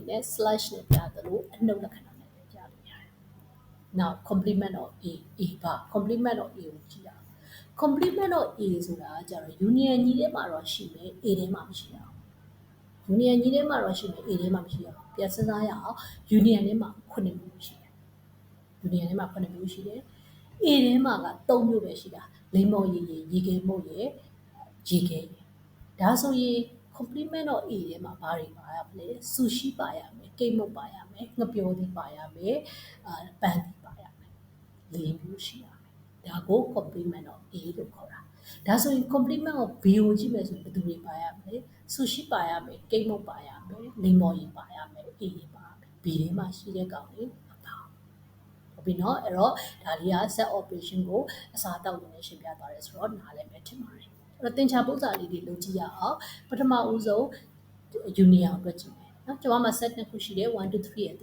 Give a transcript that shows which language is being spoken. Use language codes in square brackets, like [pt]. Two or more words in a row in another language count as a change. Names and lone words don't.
[my] နဲ့ slash နဲ့ပြသလိုအနှုတ်လက္ခဏာနဲ့ပြလို့ရတယ် now [en] complement of A [my] ပါ [en] complement of A [my] ကိုကြည့်ရအောင် [en] complement of A [my] ဆိုတာကကြတော့ union ညီထဲမှာတော့ရှိမယ် A ထဲမှာမရှိအောင် union ညီထဲမှာတော့ရှိမယ် A ထဲမှာမရှိအောင်ပြန်စဉ်းစားရအောင် union ထဲမှာ9မျိုးရှိတယ် union ထဲမှာ9မျိုးရှိတယ် A ထဲမှာက3မျိုးပဲရှိတာလိမ္မော်ရည်ရေ ခဲမုတ်ရယ်ရေခဲရယ်ဒါဆိုရင် [en] complement of A [my] ထဲမှာဘာတွေပါရမလဲ sushi ပါရမယ်ကိတ်မုတ်ပါရမယ်ငပျော်သီးပါရမယ်ပန်းသီးပါရမယ်၄မျိုးရှိရမယ်ဒါကို [en] complement of A [my] လို့ခေါ်တာဒါဆိုရင် [en] complement of B [my] ကိုကြည့်မယ်ဆိုရင်ဘယ်သူတွေ ပါရမလဲ sushi ပါရမယ်ကိတ်မုတ်ပါရမယ်လိမ္မော်ရည်ပါရမယ် A ပါရမယ် B ထဲမှာရှိတဲ့ကောင်တွေမပါဟုတ်ပြီနော်အဲ့တော့ဒါလေးက [en] set operation [my] ကိုအစားတောက်လို့ရှင်း ပြသွားတယ်ဆိုတော့နားလည်မယ်ထင်ပါတယ်အဲ့တော့သင်္ချာပုံစံလေးတွေလုပ်ကြည့်ရအောင်ပထမဦးဆုံး union အတွက်ကြည့်မယ်နော်ကျွန်မမှာ set နှစ်ခုရှိတယ်1 2 3 and